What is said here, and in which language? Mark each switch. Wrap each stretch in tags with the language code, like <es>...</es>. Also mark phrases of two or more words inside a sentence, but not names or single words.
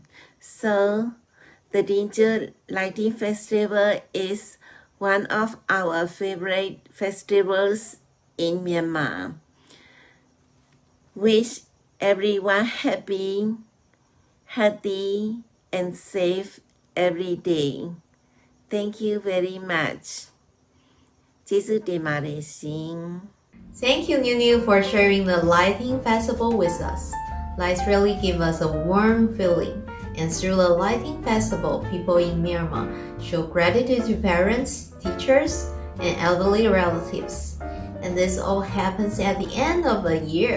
<en>So the Danger Lighting Festival is one of our favorite festivals in Myanmar. Wish everyone happy, healthy, and safe every day. Thank you very much.</en> <my>ကျေးဇူးတင်ပါတယ်ရှင်</my> <en>Thank you, Nunu, for sharing the lighting festival with us. Lights really give us a warm feeling. And through the lighting festival, people in Myanmar show gratitude to parents, teachers, and elderly relatives. And this all happens at the end of the year.</en>